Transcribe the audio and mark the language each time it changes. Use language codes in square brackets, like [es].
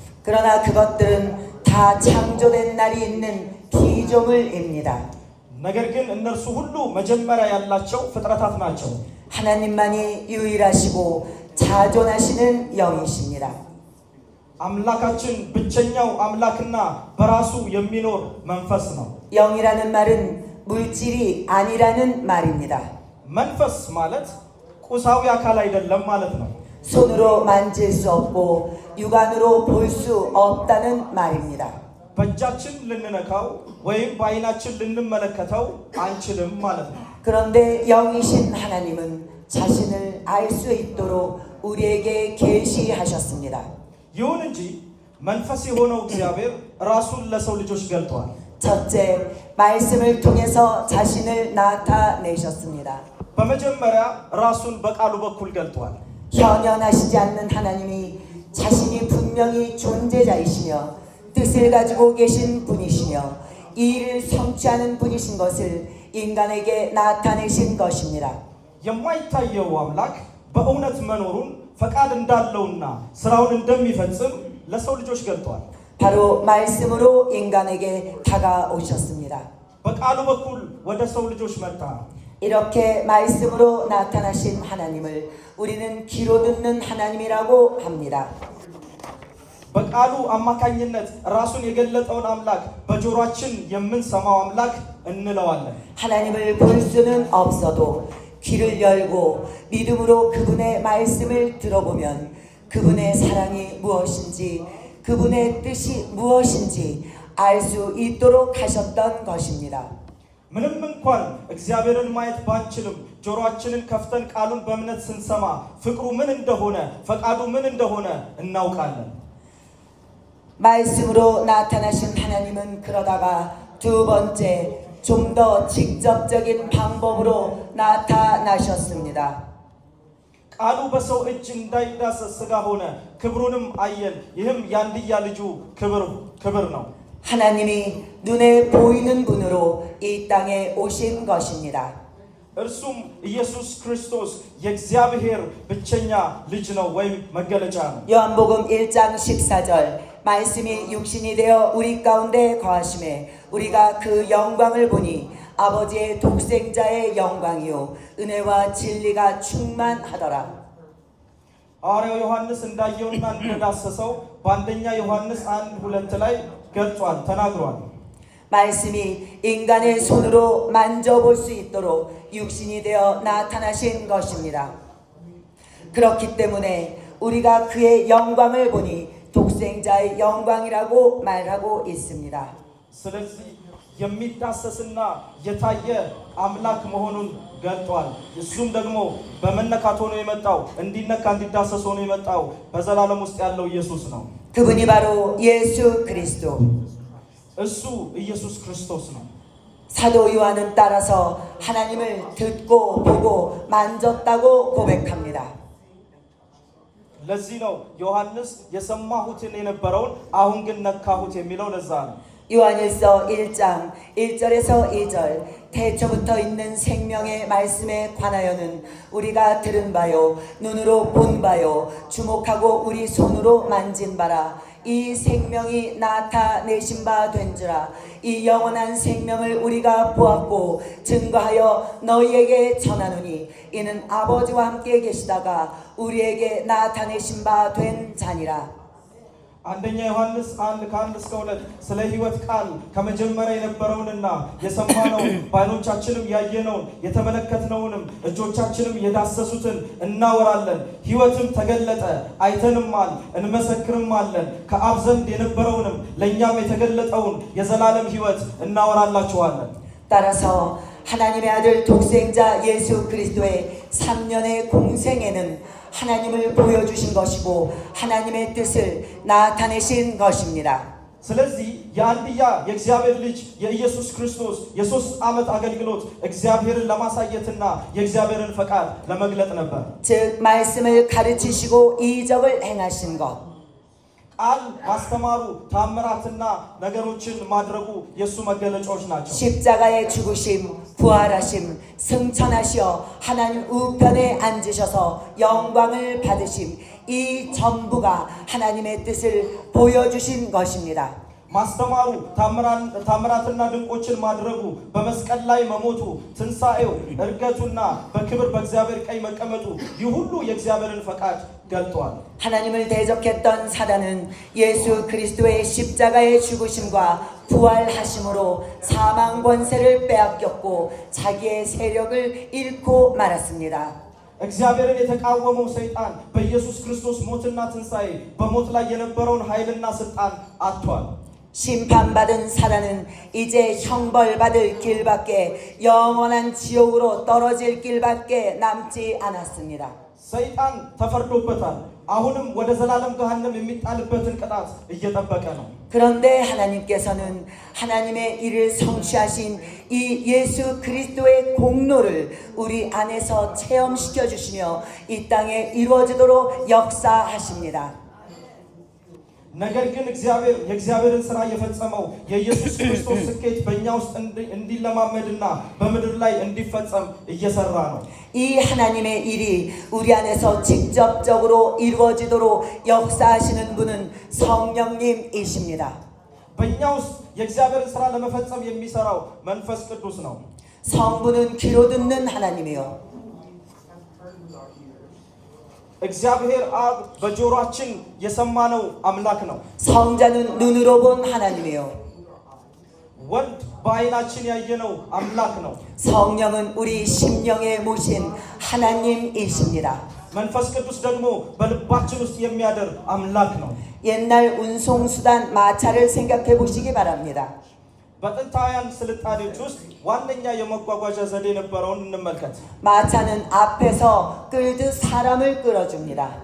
[ko] 그러나 그것들은 다 창조된 날이 있는 피조물입니다. [am] ነገር ግን እነርሱ ሁሉ መጀመሪያ ያላቸው ፍጥረታት ናቸው። [ko] 하나님만이 유일하시고 자존하시는 영이십니다. [am] አምላካችን ብቸኛው አምላክና በራሱ የሚኖር መንፈስ ነው። [ko] 영이라는 말은 물질이 아니라는 말입니다. [am] መንፈስ ማለት ቁሳዊ አካል አይደለም ማለት ነው። [ko] 손으로 만질 수 없고 육안으로 볼 수 없다는 말입니다. [am] በእጃችን ልንነካው ወይም በዓይናችን ልንመለከተው አንችልም ማለት ነው። [ko] 그런데 영이신 하나님은 자신을 알 수 있도록 우리에게 계시하셨습니다. [am] ይሁን እንጂ መንፈስ የሆነው እግዚአብሔር ራሱን ለሰው ልጆች ገልጧል። [ko] 첫째, 말씀을 통해서 자신을 나타내셨습니다. [am] በመጀመሪያ ራሱን በቃሉ በኩል ገልጧል። [ko] 현현하시지 않는 하나님이 자신이 분명히 존재자이시며 뜻을 가지고 계신 분이시며 이 일을 성취하는 분이신 것을 인간에게 나타내신 것입니다. [am] የማይታየው አምላክ በእውነት መኖሩን ፈቃድ እንዳለውና ስራውን እንደሚፈጽም ለሰው ልጆች ገልጧል። [ko] 바로 말씀으로 인간에게 다가오셨습니다. [am] በቃሉ በኩል ወደ ሰው ልጆች መጣ። [ko] 이렇게 말씀으로 나타나신 하나님을 우리는 귀로 듣는 하나님이라고 합니다. [am] በቃሉ አማካኝነት ራሱን የገለጠውን አምላክ በጆሮአችን የምንሰማው አምላክ እንለዋለን። [ko] 하나님을 볼 수는 없어도 귀를 열고 믿음으로 그분의 말씀을 들어보면 그분의 사랑이 무엇인지 그분의 뜻이 무엇인지 알 수 있도록 하셨던 것입니다. [am] ምንም እንኳን እግዚአብሔርን ማየት ባንችልም ጆሮአችንን ከፍተን ቃሉን በእምነት ስንሰማ ፍቅሩ ምን እንደሆነ ፈቃዱ ምን እንደሆነ እናውቃለን። [ko] 말씀으로 나타나신 하나님은 그러다가 두 번째 좀 더 직접적인 방법으로 나타나셨습니다. [am] ቃሉ በሰው እጅ እንዳይዳሰስ ሥጋ ሆነ ክብሩንም አየን። ይህም ያንድያ ልጁ ክብር ነው። [ko] 하나님이 눈에 보이는 분으로 이 땅에 오신 것입니다. [am] እርሱም ኢየሱስ ክርስቶስ የእግዚአብሔር ብቸኛ ልጅ ነው ወይም መገለጫ ነው። [ko] 요한복음 1장 14절 말씀이 육신이 되어 우리 가운데 거하심에 우리가 그 영광을 보니 아버지의 독생자의 영광이요 은혜와 진리가 충만하더라. [am] ሐዋርያው ዮሐንስ እንዳየውና እንደዳሰሰው በአንደኛ ዮሐንስ 1:2 ላይ ገልጿል ተናግሯል። [ko] 말씀이 인간의 손으로 만져볼 수 있도록 육신이 되어 나타나신 것입니다. 그렇기 때문에 우리가 그의 영광을 보니 독생자의 영광이라고 말하고 있습니다. [am] ስለዚህ የሚዳሰስና የታየ አምላክ መሆኑን ገልጧል። እሱም ደግሞ በመነካት ሆኖ የመጣው እንዲነካ እንዲዳሰስ ሆኖ የመጣው በዘላለም ውስጥ ያለው ኢየሱስ ነው። [ko] 그분이 바로 예수 그리스도. [am] እሱ ኢየሱስ ክርስቶስ ነው። [ko] 사도 요한은 따라서 하나님을 듣고 보고 만졌다고 고백합니다. [am] ለዚህ ነው ዮሐንስ የሰማሁትን የነበረውን አሁን ግን ነካሁት የሚለው ለዛ ነው። [ko] 요한일서 1장 1절에서 2절 태초부터 있는 생명의 말씀에 관하여는 우리가 들은 바요 눈으로 본 바요 주목하고 우리 손으로 만진 바라 이 생명이 나타내신 바 된지라 이 영원한 생명을 우리가 보았고 증거하여 너희에게 전하노니 이는 아버지와 함께 계시다가 우리에게 나타내신 바 된 자니라. [am] አንደኛ ዮሐንስ 1:1-2 ስለ ሕይወት ቃል ከመጀመሪያ የነበረውንና የሰማነውን በዓይኖቻችንም ያየነውን የተመለከትነውንም እጆቻችንም የዳሰሱትን እናወራለን። ሕይወትም ተገለጠ አይተንማል እንመሰክርማለን። ከአብ ዘንድ የነበረውንም ለእኛም የተገለጠውን የዘላለም ሕይወት እናወራላችኋለን። [ko] 따라서 하나님의 아들 독생자 예수 그리스도의 3년의 공생에는 하나님을 보여주신 것이고 하나님의 뜻을 나타내신 것입니다. [am] ስለዚህ የአንድያ የእግዚአብሔር ልጅ የኢየሱስ ክርስቶስ የ3 ዓመት አገልግሎት እግዚአብሔርን ለማሳየትና የእግዚአብሔርን ፈቃድ ለመግለጥ ነበር። [ko] 즉 말씀을 가르치시고 이적을 행하신 것. [am] ቃል ማስተማሩ ታምራትና ነገሮችን ማድረጉ የሱ መገለጫዎች ናቸው። [ko] 십자가의 죽으심, 부활하심, 승천하시어 하나님 우편에 앉으셔서 영광을 받으심 이 전부가 하나님의 뜻을 보여주신 것입니다. [am] ማስተማሩ ታምራትና ድንቆችን ማድረጉ በመስቀል ላይ መሞቱ ትንሣኤው እርገቱና በክብር በእግዚአብሔር ቀኝ መቀመጡ ይህ ሁሉ የእግዚአብሔርን ፈቃድ ገልጧል። [ko] 하나님을 대적했던 사단은 예수 그리스도의 십자가의 죽으심과 부활하심으로 사망 권세를 빼앗겼고 자기의 세력을 잃고 말았습니다. [am] እግዚአብሔርን የተቃወመው ሰይጣን በኢየሱስ ክርስቶስ ሞትና ትንሣኤ በሞት ላይ የነበረውን ኃይልና ስልጣን አጥቷል። [ko] 심판받은 사단은 이제 형벌받을 길밖에 영원한 지옥으로 떨어질 길밖에 남지 않았습니다. [am] ሰይጣን ተፈርዶበታል። አሁንም ወደ ዘላለም ገሃነም የሚጣልበትን ቅጣት እየጠበቀ ነው። [ko] 그런데 하나님께서는 하나님의 일을 성취하신 이 예수 그리스도의 공로를 우리 안에서 체험시켜 주시며 이 땅에 이루어지도록 역사하십니다. [am] ነገር ግን የእግዚአብሔርን ሥራ የፈጸመው የኢየሱስ ክርስቶስ ስኬት በእኛ ውስጥ እንዲለማመድና በምድር ላይ እንዲፈጸም እየሰራ ነው። [ko] 이 하나님의 일이 우리 안에서 직접적으로 이루어지도록 역사하시는 분은 성령님이십니다. [am] በእኛ ውስጥ የእግዚአብሔርን ሥራ ለመፈጸም የሚሰራው መንፈስ ቅዱስ ነው። [ko] 성부는 귀로 듣는 하나님이요 [am] እግዚአብሔር አብ በጆሮአችን የሰማነው አምላክ ነው። [ko] 성자는 눈으로 본 하나님이요 [am] ወልድ በዓይናችን ያየነው አምላክ ነው። [ko] 성령은 우리 심령에 모신 하나님이십니다. [am] መንፈስ ቅዱስ ደግሞ በልባችን ውስጥ የሚያደር አምላክ ነው። [ko] 옛날 운송수단 마차를 생각해 보시기 바랍니다. [am] በጥንታውያን ስልጣኔዎች ውስጥ ዋነኛ የመጓጓዣ ዘዴ የነበረውን እንመልከት። [ko] 마차는 앞에서 끌듯 사람을 끌어줍니다.